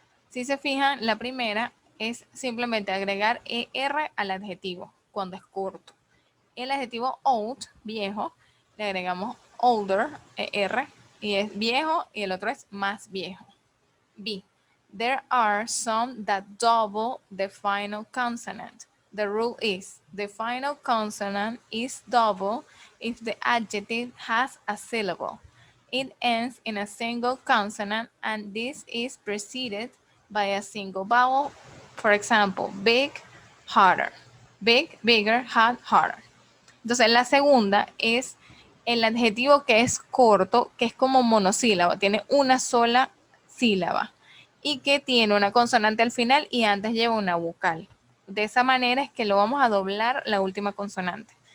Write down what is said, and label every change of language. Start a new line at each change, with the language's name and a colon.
Spanish: Si se fijan, la primera es simplemente agregar er al adjetivo cuando es corto. El adjetivo old, viejo, le agregamos older, er, y es viejo, y el otro es más viejo.
English: B. There are some that double the final consonant. The rule is the final consonant is double if the adjective has a syllable. It ends in a single consonant and this is preceded by a single vowel. For example, big, harder. Big, bigger, hard, harder.
Spanish: Entonces, la segunda es el adjetivo que es corto, que es como monosílabo, tiene una sola sílaba y que tiene una consonante al final y antes lleva una vocal. De esa manera es que lo vamos a doblar la última consonante.